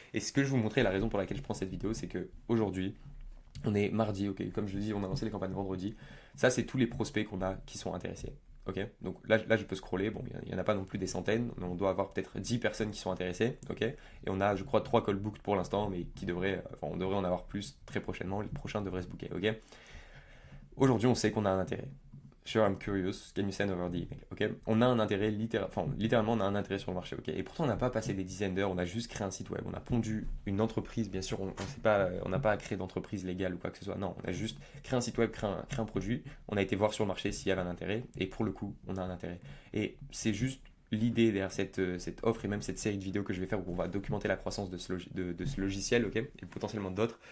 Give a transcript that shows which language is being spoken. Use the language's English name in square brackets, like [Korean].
[French] Et ce que je vous montrais, la raison pour laquelle je prends cette vidéo, c'est que aujourd'hui, on est mardi, ok, comme je le dis, on a lancé les campagnes vendredi, ça c'est tous les prospects qu'on a qui sont intéressés. ok? Donc là, je peux scroller, bon, il n'y en a pas non plus des centaines, mais on doit avoir peut-être 10 personnes qui sont intéressées, ok? Et on a, je crois, 3 call booked pour l'instant, mais qui devraient, enfin, on devrait en avoir plus très prochainement, les prochains devraient se booker, ok? Aujourd'hui, on sait qu'on a un intérêt. [English] Sure, I'm curious, can you send over the email? [French] Ok, on a un intérêt, littéralement, on a un intérêt sur le marché. Ok, et pourtant, on n'a pas passé des dizaines d'heures, on a juste créé un site web, on a pondu une entreprise. Bien sûr, on n'a pas à créer d'entreprise légale ou quoi que ce soit. Non, on a juste créé un site web, créé un produit. On a été voir sur le marché s'il y avait un intérêt, et pour le coup, on a un intérêt. Et c'est juste l'idée derrière cette offre et même cette série de vidéos que je vais faire où on va documenter la croissance de ce logiciel, ok, et potentiellement d'autres.